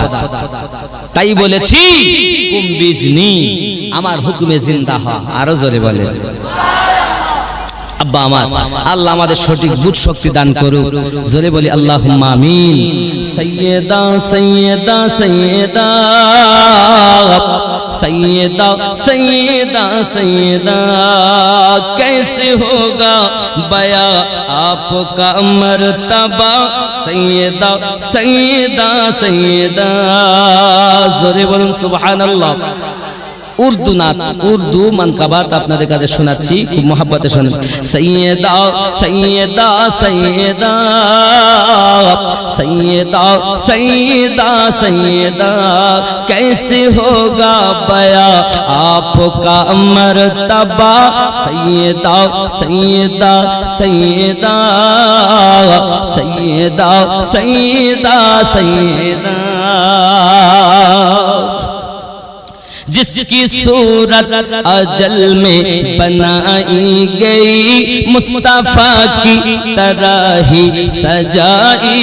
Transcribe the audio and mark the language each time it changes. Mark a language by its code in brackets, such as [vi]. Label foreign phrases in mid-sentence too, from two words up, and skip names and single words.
[bn] তাই বলেছি কুম্বিজনি, আমার হুকুমে জিন্দা হ। আরো জোরে বলেন। আব্বা আমার, আল্লাহ আমাদের সঠিক বুঝ শক্তি দান করুক। জোরে বলি [ar] اللهم آمين. [ur] سیدہ سیدہ سیدہ سیدہ سیدہ سیدہ کیسے ہوگا بیاں آپ کا مرتبہ سیدہ سیدہ سیدہ [bn] জোরে বলুন সুবহানাল্লাহ উর্দু নাত উর্দু মানকাবাত আপনাদের কাছে শোনাচ্ছি খুব মহব্বতে শুনুন [ur] سیدہ سیدہ سیدہ سیدہ سیدہ سیدہ کیسے ہوگا بیاں آپ کا مرتبہ سیدہ سیدہ سیدہ سیدہ سیدہ سیدہ جس کی صورت ازل میں بنائی گئی مصطفیٰ کی طرح ہی سجائی